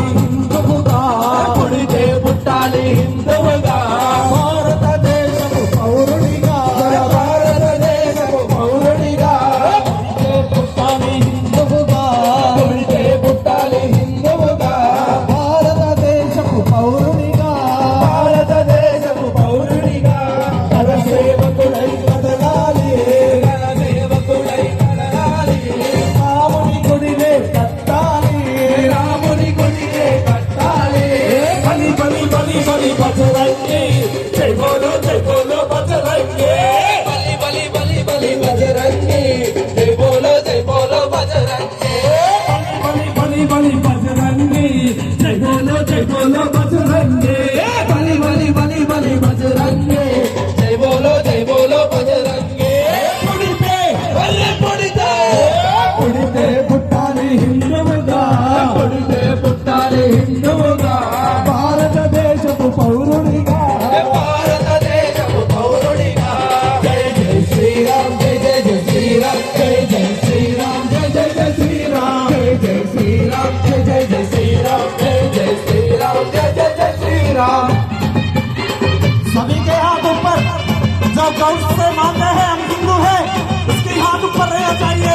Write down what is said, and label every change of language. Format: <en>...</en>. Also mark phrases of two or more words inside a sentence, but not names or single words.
<te>హిందువుగా, పుడితే పుట్టాలి హిందువుగా, భారతదేశపు పౌరుడిగా, భారతదేశపు పౌరుడిగా, పుడితే పుట్టాలి హిందువుగా, పుడితే పుట్టాలి హిందువుగా, భారతదేశపు పౌరుడిగా, భారతదేశపు పౌరుడిగా, పర సేవకుడై బతకాలి,</te> <hi>जय बोलो जय बोलो बजरंगी, बली बली बली बली बजरंगी, जय बोलो जय बोलो बजरंगी, बली बली बली बजरंगी, जय बोलो जय बोलो बजरंगी, बली बली बली बली बजरंगी, जय बोलो जय बोलो बजरंगी.</hi> <te>పుడితే వల్లే పుడితే, పుడితే పుట్టాలి హిందువుగా, పుడితే పుట్టాలి హిందువుగా, భారతదేశపు పౌరుడిగా, భారతదేశపు పౌరుడిగా,</te> <hi>जय जय श्रीराम, जय जय जय श्रीराम, जय जय श्रीराम, जय जय जय श्रीराम, जय जय श्रीराम, जय जय जय श्रीराम, जय जय श्रीराम, जय जय जय श्री राम। सभी के हाथ ऊपर, जो गर्व से मानते हैं हम हिंदू हैं, उसके हाथ ऊपर रहना चाहिए।</hi>